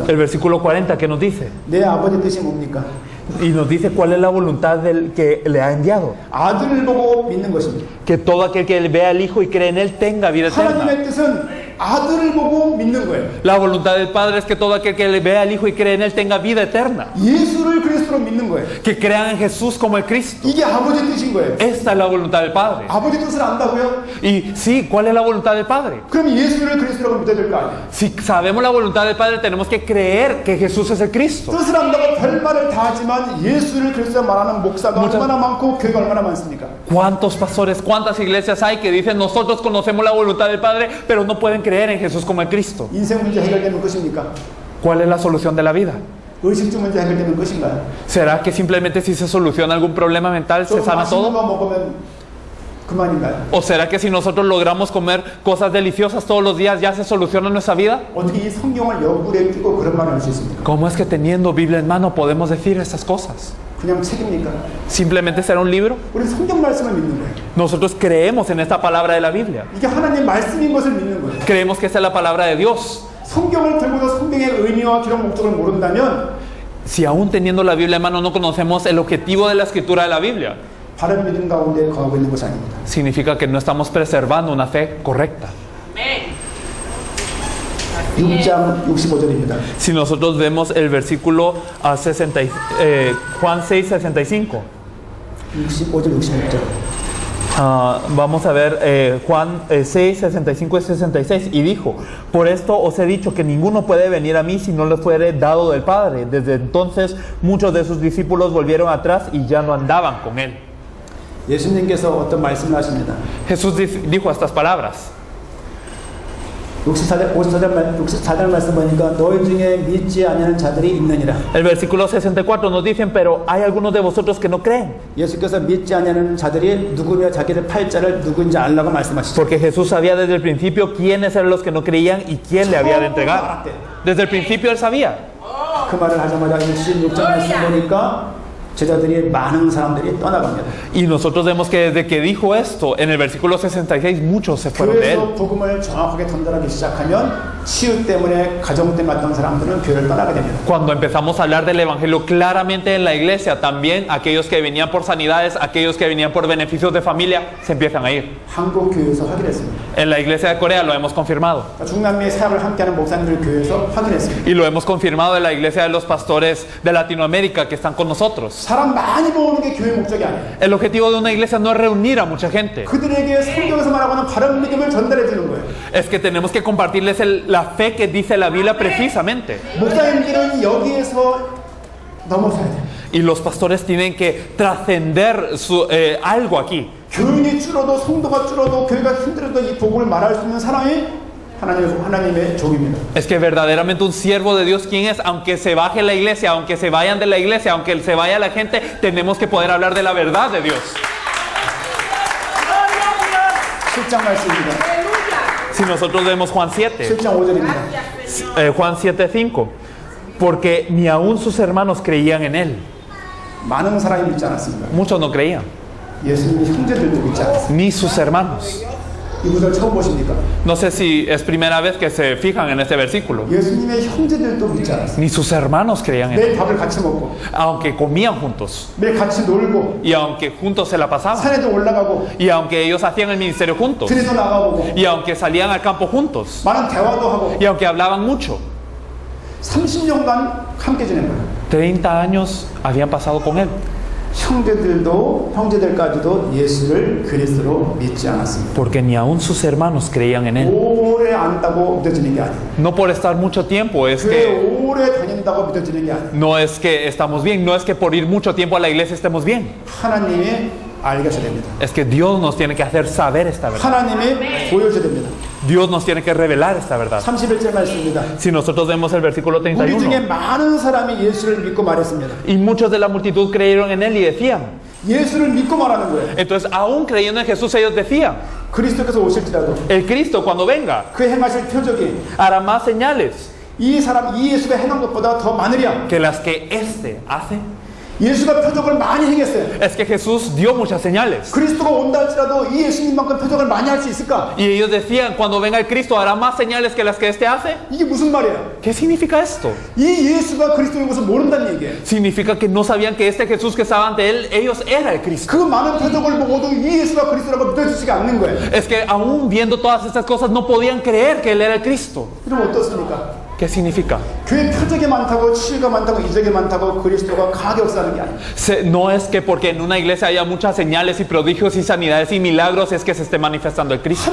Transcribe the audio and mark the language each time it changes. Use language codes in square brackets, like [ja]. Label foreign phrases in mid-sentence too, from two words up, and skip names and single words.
[es] El versículo 40, ¿qué nos dice? [ko] 내 아버지 뜻이 뭡니까? [es] Y nos dice cuál es la voluntad del que le ha enviado. [ko] 아들을 보고 믿는 것입니다. [es] Que todo aquel que vea al Hijo y cree en Él tenga vida eterna. [ko] 하나님의 뜻은 아들을 보고 믿는 거예요. [es] La voluntad del Padre es que todo aquel que le vea al Hijo y cree en Él tenga vida eterna. [ko] 예수를 그리스도로 믿는 거예요. [es] Que crean en Jesús como el Cristo. [ko] 이게 아버지 뜻인 거예요. [es] Esta es la voluntad del Padre. [ko] 아버지 뜻을 안다고요? [es] Y sí, ¿cuál es la voluntad del Padre? [ko] 그럼 예수를 그리스도로 믿어야 될 거 아니에요? [es] Si sabemos la voluntad del Padre, tenemos que creer que Jesús es el Cristo. [ko] 뜻을 안다고 별말을 다 하지만 예수를 그리스도로 말하는 목사가 얼마나 많고 교회가 얼마나 많습니까? [es] ¿Cuántos pastores, cuántas iglesias hay que dicen nosotros conocemos la voluntad del Padre, pero no pueden creer en Jesús como el Cristo? [ko] 인생 문제 해결되는 것입니까? [es] ¿Cuál es la solución de la vida? [ko] 의식주 문제 해결되는 것인가요? [es] ¿Será que simplemente si se soluciona algún problema mental se [ko] 좀 [es] sana [ko] 맛있는 [es] todo? [ko] 거 먹으면 그만인가요? [es] ¿O será que si nosotros logramos comer cosas deliciosas todos los días ya se soluciona nuestra vida? [ko] 어떻게 이 성경을 옆구리에 끼고 그런 말을 할 수 있습니까? [es] ¿Cómo es que teniendo Biblia en mano podemos decir estas cosas? [ko] 그냥 책입니까? [es] ¿Simplemente será un libro? [ko] 우리 성경 말씀을 믿는 거예요. [es] Nosotros creemos en esta palabra de la Biblia. [ko] 이게 하나님 말씀인 것을 믿는 거예요. [es] Creemos que esta es la palabra de Dios. [ko] 성경을 들고도 성경의 의미와 기록 목적을 모른다면 [es] Si aún teniendo la Biblia en mano no conocemos el objetivo de la escritura de la Biblia, [ko] 바른 믿음 가운데 거하고 있는 것이 아닙니다. [es] significa que no estamos preservando una fe correcta. [ko] 6장 65절입니다. [es] Si nosotros vemos el versículo Juan 6:65, [ko] 65절 66절. [es] Vamos a ver Juan 6, 65 y 66. Y dijo: por esto os he dicho que ninguno puede venir a mí si no le fuere dado del Padre. Desde entonces muchos de sus discípulos volvieron atrás y ya no andaban con él. [ko] 예수님께서 어떤 말씀을 하십니다. [es] Jesús dijo estas palabras. [ko] 64절 말씀 보니까 너희 중에 믿지 아니하는 자들이 있느니라. [es] El versículo 64 nos dicen: pero hay algunos de vosotros que no creen. [ko] 예수께서 믿지 아니하는 자들이 누구며 자기들 팔자를 누구인지 알라고 말씀하시죠. [es] Porque Jesús sabía desde el principio quiénes eran los que no creían y quién le había de entregar. Desde el principio él sabía. [ko] 그 말을 하자마자 66절 말씀 보니까 제자들이 많은 사람들이 떠나갑니다. [es] Y nosotros vemos que desde que dijo esto, en el versículo 66, muchos se fueron de él. [ko] 교회에서 복음을 정확하게 전달하기 시작하면 치유 때문에 가정 때문에 왔던 사람들은 교회를 떠나게 됩니다. [es] Cuando empezamos a hablar del evangelio claramente en la iglesia, también aquellos que venían por sanidades, aquellos que venían por beneficios de familia, se empiezan a ir. [ko] 한국 교회에서 확인했습니다. [es] En la iglesia de Corea lo hemos confirmado. [ko] 중남미의 사역을 함께하는 목사님들 교회에서 확인했습니다. [es] Y lo hemos confirmado en la iglesia de los pastores de Latinoamérica que están con nosotros. [ko] 사람 많이 모으는 게 교회 목적이 아니에요. [es] El objetivo de una iglesia no es reunir a mucha gente. [ko] 그들에게 성경에서 말하고는 바른 믿음을 전달해 주는 거예요. [es] Es que tenemos que compartirles la fe que dice la Biblia precisamente. [ko] 목사님들은 여기에서 넘어서야 돼요. [es] Y los pastores tienen que trascender algo aquí. [ko] 교인이 줄어도 성도가 줄어도 교회가 힘들어도 이 복음을 말할 수 있는 사람이 하나님의 종입니다. [es] Es que verdaderamente un siervo de Dios, ¿quién es? Aunque se baje la iglesia, aunque se vayan de la iglesia, aunque se vaya la gente, tenemos que poder hablar de la verdad de Dios. [ko] 7장 말씀입니다. [es] Si nosotros vemos Juan 7, [ko] 7장 5절입니다. [es] Juan 7:5, porque ni aún sus hermanos creían en él. [ko] 많은 사람이 믿지 않았습니다. [es] Muchos no creían, [ko] 예수님의 형제들도 믿지 않았습니다. [es] ni sus hermanos. [ko] 이 구절 처음 보십니까? [es] No sé si es primera vez que se fijan en este versículo. [ko] 예수님의 형제들도 믿지 않았습니다. [es] Ni sus hermanos creían en él, [ko] 매일 밥을 같이 먹고 [es] aunque comían juntos [ko] 매일 같이 놀고 [es] y aunque juntos se la pasaban [ko] 산에도 올라가고 [es] y aunque ellos hacían el ministerio juntos [ko] 들에도 나가보고 [es] y aunque salían al campo juntos [ko] 많은 대화도 하고 [es] y aunque hablaban mucho. [ko] 30년간 함께 지낸 거예요. [es] 30 años habían pasado con él. [ko] 형제들까지도 예수를 그리스도로 믿지 않았습니다. [es] Porque ni aún sus hermanos creían en él. [ko] 오래 안다고 믿어지는 게 아니에요. [es] No por estar mucho tiempo, es [ko] 교회 [es] que [ko] 오래 다닌다고 믿어지는 게 아니에요. [es] no es que estamos bien, no es que por ir mucho tiempo a la iglesia estemos bien. [ko] 하나님이 알게 하셔야 됩니다. [es] Es que Dios nos tiene que hacer saber esta verdad. [ko] 하나님이 보여줘야 됩니다. [es] Dios nos tiene que revelar esta verdad. [ko] 31절 말씀입니다. [es] Si nosotros vemos el versículo [ko] 우리 중에 [es] 31, [ko] 많은 사람이 예수를 믿고 말했습니다. [es] y muchos de la multitud creyeron en él y decían, [ko] 예수를 믿고 말하는 거예요. [es] entonces aún creyendo en Jesús ellos decían, [ko] 그리스도께서 오실지라도 [es] el Cristo cuando venga [ko] 그 행하실 표적이 [es] hará más señales [ko] 이 예수가 행한 것보다 더 많으랴. [es] que las que éste hace. [ko] 예수가 표적을 많이 행했어요. [es] Es que Jesús dio muchas señales. [ko] 그리스도가 온다 할지라도 이 예수님만큼 표적을 많이 할 수 있을까? [es] Y ellos decían, cuando venga el Cristo, ¿hará más señales que las que éste hace? [ko] 이게 무슨 말이에요? [es] ¿Qué significa esto? [ko] 이 예수가 그리스도인 것을 모른다는 얘기예요. [es] Significa que no sabían que este Jesús que estaba ante él, ellos era el Cristo. [ko] 그 많은 표적을 보고도 이 예수가 그리스도라고 믿어지지가 않는 거예요. [es] Es que aún viendo todas estas cosas no podían creer que él era el Cristo. [ko] 그럼 어떻습니까? [es] ¿Qué significa? [ko] 교회 표적이 많다고 치유가 많다고 이적이 많다고 그리스도가 강하게 역사하는 게 아니에요. [es] No es que porque en una iglesia haya muchas señales y prodigios y sanidades y milagros es que se esté manifestando el Cristo.